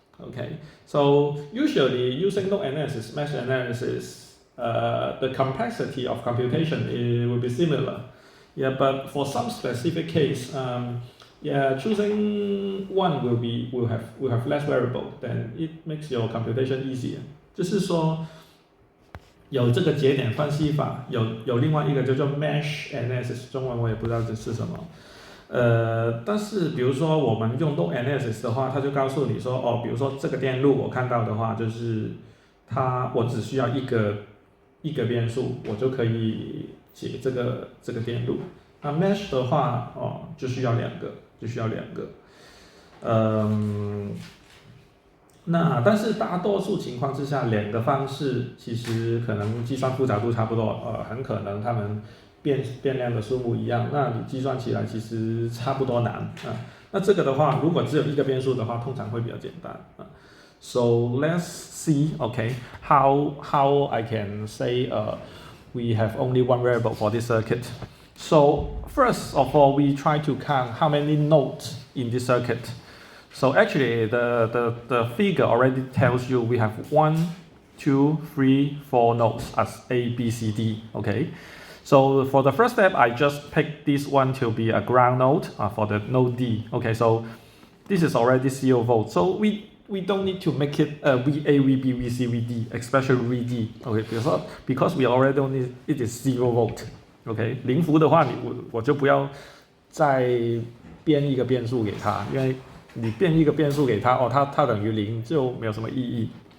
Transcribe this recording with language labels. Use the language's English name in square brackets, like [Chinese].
[English] Okay, so usually using node analysis, mesh analysis, the complexity of computation will be similar. Yeah, but for some specific case, yeah, choosing one will have less variable, then it makes your computation easier. [Chinese] 就是说，有这个节点分析法，有另外一个叫做 mesh analysis， 中文我也不知道这是什么。但是比如说我们用 node analysis 的话，它就告诉你说，哦，比如说这个电路我看到的话，就是我只需要一个变数，我就可以解这个电路。那 mesh 的话，哦，就需要两个。那但是大多数情况之下，两个方式其实可能计算复杂度差不多，很可能它们变量的数目一样，那你计算起来其实差不多难啊。那这个的话，如果只有一个变数的话，通常会比较简单啊。 [English] So let's see, okay, how I can say we have only one variable for this circuit. So first of all, we try to count how many nodes in this circuit. So actually, the figure already tells you we have 1, 2, 3, 4 nodes as A, B, C, D. Okay. So for the first step, I just picked this one to be a ground node for the node D. Okay. So this is already 0 volts. So we don't need to make it VA, VB, VC, VD, especially VD. Okay. Because we already know it is 0 volt. [Chinese] OK， 零伏的话，我就不要再编一个变数给它，因为你编一个变数给它，哦，它等于0就没有什么意义。